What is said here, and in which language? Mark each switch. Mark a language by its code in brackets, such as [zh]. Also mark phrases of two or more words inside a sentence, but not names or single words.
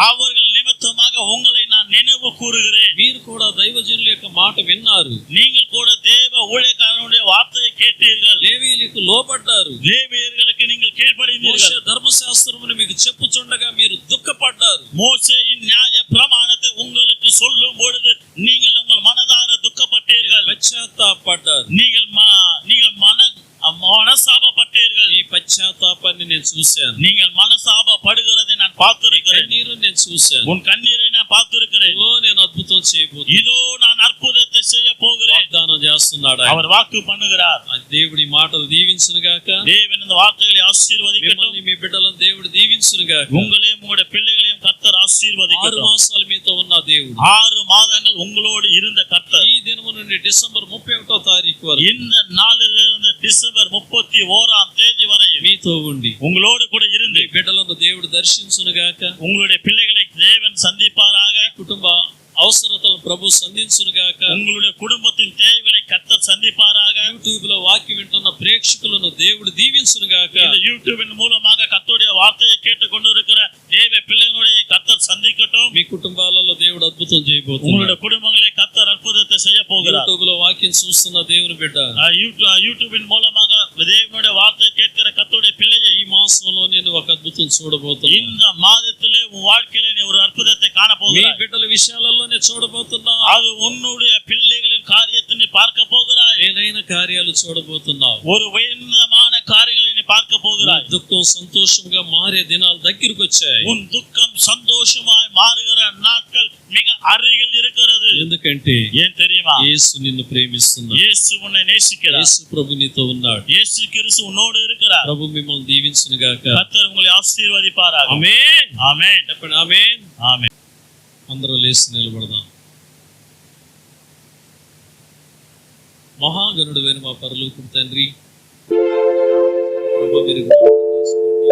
[ta] அவர்கள் நிமித்தமாக உங்களை நான் நினைவு கூறுகிறேன். [te] మీరు కూడా దైవజనుల యొక్క మాట విన్నారు. [ta] நீங்கள் கூட தேவ ஊழியக்காரனுடைய வார்த்தையை கேட்டீர்கள். [te] లేవీయులకు లోబడ్డారు. [ta] லேவியர்களுக்கு நீங்கள் [te] మోషే [ta] కీழ்పడినீர்கள். [te] ధర్మశాస్త్రమును మీకు చెప్పుచుండగా మీరు దుఃఖపడ్డారు. [ta] மோசேயின் நியாய பிரமாணத்தை உங்களுக்கு சொல்லும் பொழுது நீங்கள் உங்கள் மனதார துக்கப்பட்டீர்கள். [te] పశ్చాత్తాపడ్డారు. [ta] நீங்கள் மனசாபப்பட்டீர்கள். [te] ఈ పశ్చాత్తాపాన్ని నేను చూశాను. [ta] நீங்கள் மனசாபப்படுகிறதை நான் பார்த்திருக்கிறேன். [te] కన్నీరు నేను చూశాను. [ta] உன் கண்ணீரை நான் பார்த்திருக்கிறேன். [te] ఓ నేను అద్భుతం చేయబోతున్నాను. [ta] இதோ நான் அற்புதத்தை செய்ய போகிறேன். [te] వాగ్దానం చేస్తున్నాడు ఆయన. [ta] அவர் வாக்கு பண்ணுகிறார். [te] ఆ దేవుడి మాటలు దీవించును గాక. [ta] தேவன் இந்த வார்த்தைகளை ஆசீர்வதிக்கட்டும். [te] మిమ్మల్ని మీ బిడ్డలను దేవుడు దీవించును గాక. [ta] உங்களையும் உங்களுடைய பிள்ளைகளையும் கர்த்தர் 6 ஆசீர்வதிக்கட்டும். [te] మాసాలు మీతో ఉన్న దేవుడు [ta] 6 மாதங்கள் உங்களோடு இருந்த கர்த்தர் [te] ఈ దినము నుండి డిసెంబర్ 31వ తారీఖు వరకు [ta] இந்த நாளிலிருந்து டிசம்பர் 31ஆம் தேதி வரை [te] మీతో ఉండి [ta] உங்களோடு கூட இருந்து [te] మీ బిడ్డలను దేవుడు దర్శించును గాక. [ta] உங்களுடைய பிள்ளைகளை தேவன் சந்திப்பாராக. [te] కుటుంబ అవసరతలను ప్రభు సంధించును గాక. [ta] உங்களுடைய குடும்பத்தின் தேவைகளை கர்த்தர் சந்திப்பாராக. [te] యూట్యూబ్ లో వాక్యం వింటున్న ప్రేక్షకులను దేవుడు దీవించును గాక. [ta] இந்த யூடியூபின் மூலமாக கர்த்தருடைய வார்த்தையை கேட்டுக்கொண்டு இருக்கிற தேவ பிள்ளைகளுடைய கர்த்தர் சந்திக்கட்டும். [te] మీ కుటుంబాలలో దేవుడు అద్భుతం చేయబోతున్నాడు. [ta] உங்களுடைய குடும்பங்களை கர்த்தர் அற்புதத்தை செய்ய போகிறார். [te] యూట్యూబ్ లో వాక్యం చూస్తున్న దేవుని బిడ్డ, [ta] யூடியூபின் மூலமாக தேவனுடைய வார்த்தையை கேட்கிற கர்த்தருடைய பிள்ளையை [te] ఈ మాసంలో నేను ఒక అద్భుతం చూడబోతున్నాను. [ta] இந்த மாதத்திலே உன் வாழ்க்கையிலே நீ ஒரு அற்புதத்தை காண [te] మీ [ta] போகிறாய். [te] బిడ్డల విషయాలలోనే చూడబోతున్నా. [ta] அது உன்னுடைய பிள்ளைகளின் காரியத்தை நீ பார்க்க போகிறாய். [te] ఏదైనా కార్యాలు చూడబోతున్నావు. [ta] ஒரு உயர்ந்தமான காரியங்களை நீ பார்க்க போகிறாய். [te] దుఃఖం సంతోషంగా మారే దినాలు దగ్గరికి వచ్చాయి. [ta] உன் துக்கம் சந்தோஷமாய் மாறுகிற நாட்கள் மிக அருகில் இருக்கிறது. [te] ఎందుకంటే [ta] ஏன் தெரியுமா? [te] యేసు నిన్ను ప్రేమిస్తున్నాడు. [ta] இயேசு உன்னை நேசிக்கிறார். [te] యేసు ప్రభు నీతో ఉన్నాడు. [ta] இயேசு கிறிஸ்து உன்னோடு இருக்கிறார். [te] ప్రభు మిమ్మల్ని దీవించును గాక. [ta] கர்த்தர் உங்களை ஆசீர்வதிப்பாராக. [te] ఆమేన్. [ta] ஆமென். [te] చెప్పండి ఆమేన్. [ta] ஆமென். [te] అందరూ లేచి నిలబడదాం. మహాగణుడైన మా పరలోకపు తండ్రి, ప్రభువా మీరు జ్ఞాపకం చేసుకోండి.